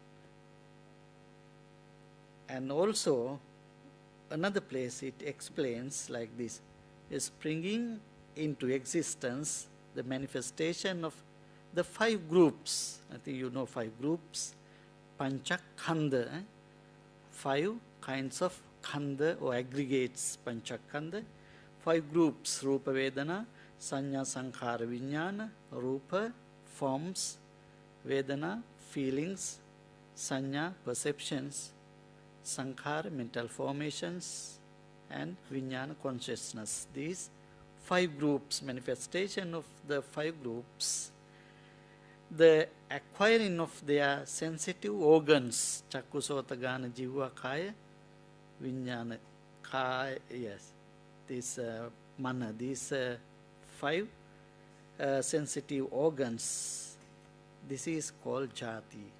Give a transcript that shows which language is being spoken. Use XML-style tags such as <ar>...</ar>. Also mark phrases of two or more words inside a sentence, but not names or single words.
<en>And also another place it explains like this: is springing into existence the manifestation of the 5 groups. I think you know 5 groups. Panchakhanda, 5 kinds of khanda or aggregates. Panchakhanda, 5 groups:</en> <pi>Rupa Vedana, Sanya Sankhara Vijnana.</pi> <en>Rupa, forms; Vedana, feelings; Sanya, perceptions; Sankhara, mental formations; and Vijnana, consciousness. These 5 groups, manifestation of the 5 groups, the acquiring of their sensitive organs,</en> <pi>Chakku, Sota, Gana, Jiva, Kaya, Vijnana, Kaya,</pi> <en>yes, this mana, these 5 sensitive organs, this is called Jati.</en>